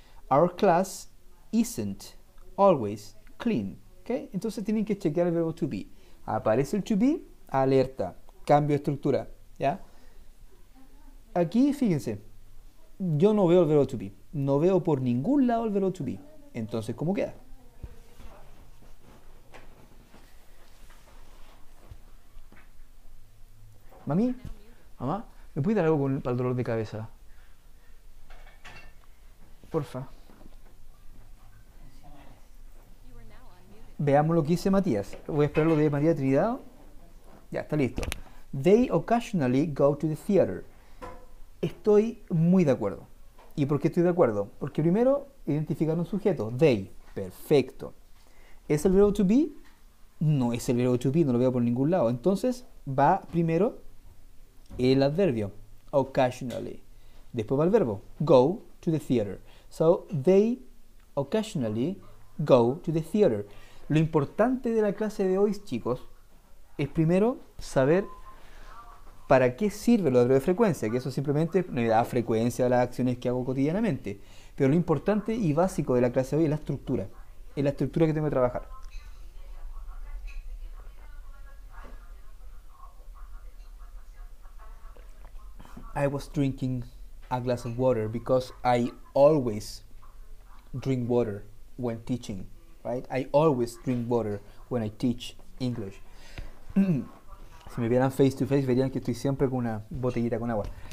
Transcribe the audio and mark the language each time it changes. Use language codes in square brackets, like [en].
[en] Our class isn't always clean. ¿Okay? [es] Entonces tienen que chequear el verbo to be. Aparece el to be, alerta, cambio de estructura. ¿Ya? Aquí, fíjense, yo no veo el verbo to be. No veo por ningún lado el verbo to be. Entonces, ¿cómo queda? Mami, mamá, ¿me puedes dar algo para el dolor de cabeza? Porfa. [en] You are now unmuted. [es] Veamos lo que dice Matías. Voy a esperar lo de María Trinidad. Ya, está listo. [en] They occasionally go to the theater. [es] Estoy muy de acuerdo. ¿Y por qué estoy de acuerdo? Porque primero identificar un sujeto. They. Perfecto. ¿Es el verbo to be? No es el verbo to be, no lo veo por ningún lado. Entonces va primero el adverbio. Occasionally. Después va el verbo. Go to the theater. [en] So they occasionally go to the theater. [es] Lo importante de la clase de hoy, chicos, es primero saber para qué sirve lo de frecuencia, que eso simplemente me da frecuencia a las acciones que hago cotidianamente. Pero lo importante y básico de la clase de hoy es la estructura que tengo que trabajar. [en] I was drinking a glass of water because I always drink water when teaching, right? I always drink water when I teach English. [es] Si me vieran face to face verían que estoy siempre con una botellita con agua.